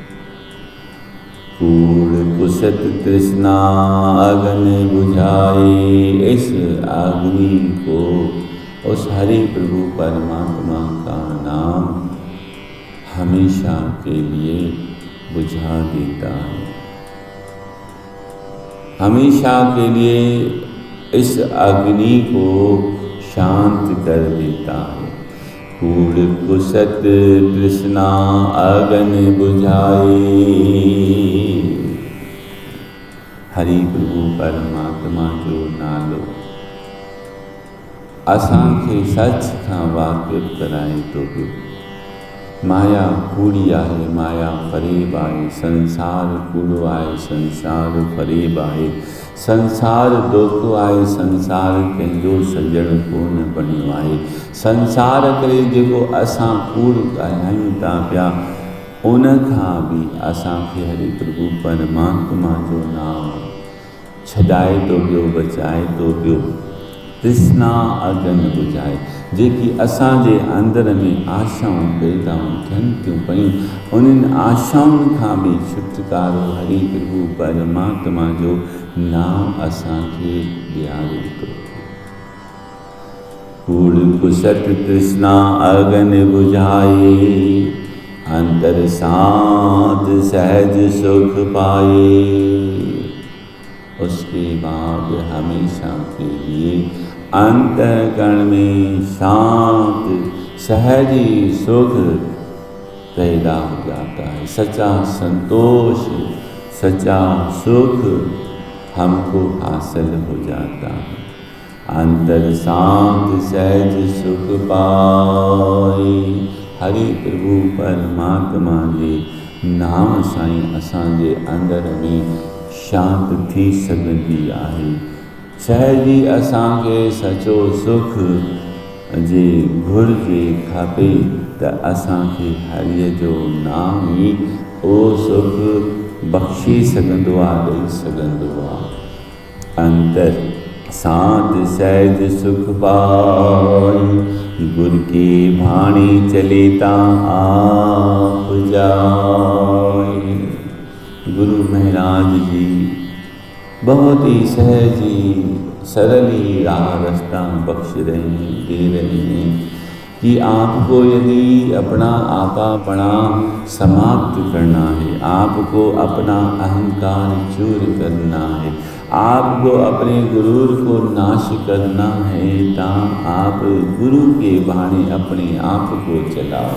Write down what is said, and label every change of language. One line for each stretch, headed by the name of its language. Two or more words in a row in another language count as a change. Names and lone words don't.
Punjabi: कूड़ कुसत तृष्णा अग्नि बुझाए,
Hindi: इस अग्नि को उस हरि प्रभु परमात्मा का नाम हमेशा के लिए बुझा देता है, हमेशा के लिए इस अग्नि को शांत कर देता है।
Punjabi: कूड़ कुसत तृष्णा अग्नि बुझाए।
Sindhi: हरि प्रभु परमात्मा जो नालो असांखे सच खां वाक़िफ़ कराए तो पियो। माया कूड़ी आहे, माया फ़रेब आहे, संसार कूड़ो आहे, संसार फ़रेब आहे, संसार धोखो आहे, संसार कंहिंजो सजण कोन बणियो आहे। संसार करे जेको असां कूड़ ॻाल्हायूं था पिया, उन खां बि असांखे हरि प्रभु परमात्मा जो नाम छॾाए थो पियो, बचाए थो पियो।
Punjabi: तृष्णा अग्नि बुझाए,
Sindhi: जेकी असांजे अंदर में आशाऊं पैदा थियनि थियूं पयूं, उन्हनि आशाउनि खां बि छुटकारो हरि प्रभु परमात्मा जो नाम असांखे ॾियारे थो।
Punjabi: कूड़ कुसत तृष्णा अग्नि बुझाए, अंतर साध सहज सुख पाए।
Hindi: उसके बाद हमेशा के लिए अंतःकरण में शांत सहजी सुख पैदा हो जाता है। सच्चा संतोष, सच्चा सुख हमको हासिल हो जाता है।
Punjabi: अंतर शांत सहज सुख पाए।
Sindhi: हरि प्रभु परमात्मा जे नाम साईं असांजे अंदर में शांत थी सघंदी आहे। सहजी असांखे सचो सुख जे घुरिजे खपे त असांखे हरिअ जो नाम ई उहो सुख बख़्शी सघंदो आहे, ॾेई सघंदो आहे।
Punjabi: अंतर साध सहज सुख पाई, गुर की भाणी चले ता आप जाए।
Hindi: गुरु महाराज जी बहुत ही सहज ही सरल ही राह रास्ता बख्श रहे हैं, दे रहे हैं कि आपको यदि अपना आपापना समाप्त करना है, आपको अपना अहंकार चूर करना है, आपको अपने गुरूर को नाश करना है, तो आप गुरु के बहाने अपने आप को चलाओ।